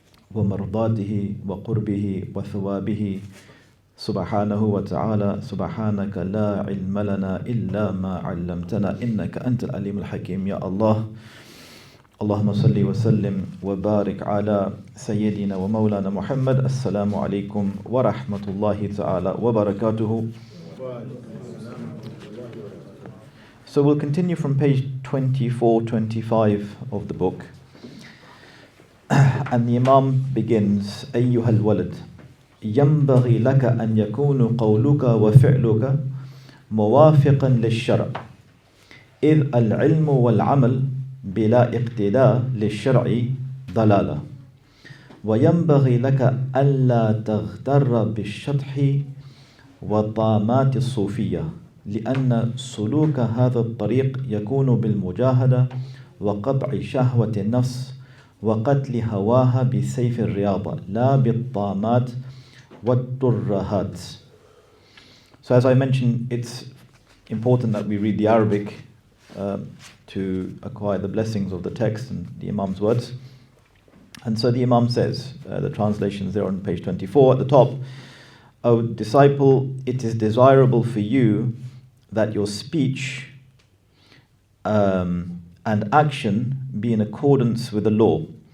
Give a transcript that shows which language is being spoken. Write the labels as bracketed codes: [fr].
[ar] ومرضاته وقربه وثوابه سبحانه وتعالى سبحانك لا علم لنا إلا ما علمتنا إنك أنت العليم الحكيم يا الله اللهم صل وسلم وبارك على سيدنا ومولانا محمد السلام عليكم ورحمة الله تعالى وبركاته. [en] So we'll continue from page 24-25 of the book. And the Imam begins, [ar] أيها الولد ينبغي لك أن يكون قولك وفعلك موافقا للشرع إذ العلم والعمل بلا اقتداء للشرع ضلالة وينبغي لك ألا تغتر بالشطح وطامات الصوفية لأن سلوك هذا الطريق يكون بالمجاهدة وقطع شهوة النفس وقتل هواها بسيف الرياضة لا بالطامات والترهات. [en] So as I mentioned, it's important that we read the Arabic to acquire the blessings of the text and the Imam's words. And so the Imam says, the translation is there on page 24 at the top, O disciple, it is desirable for you that your speech and action be in accordance with the law.